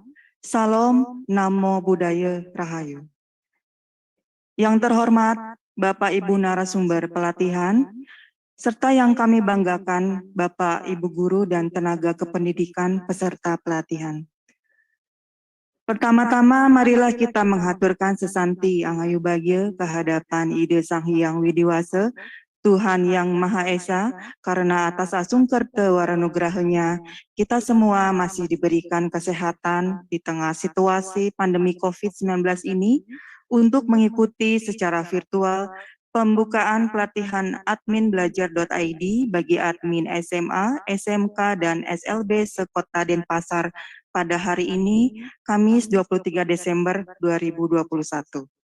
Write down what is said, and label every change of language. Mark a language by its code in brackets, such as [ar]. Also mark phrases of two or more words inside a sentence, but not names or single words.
[id] Salam Namo Buddhaya Rahayu. Yang terhormat Bapak Ibu narasumber pelatihan, serta yang kami banggakan Bapak Ibu guru dan tenaga kependidikan peserta pelatihan. Pertama-tama marilah kita menghaturkan sesanti [ban] angayu bagya [id] kehadapan Ide Sang Hyang Widi Wasa, Tuhan Yang Maha Esa, karena atas asungkerta waranugrahanya, kita semua masih diberikan kesehatan di tengah situasi pandemi COVID-19 ini untuk mengikuti secara virtual pembukaan pelatihan admin belajar.id bagi admin SMA, SMK, dan SLB Sekota Denpasar pada hari ini, Kamis 23 Desember 2021.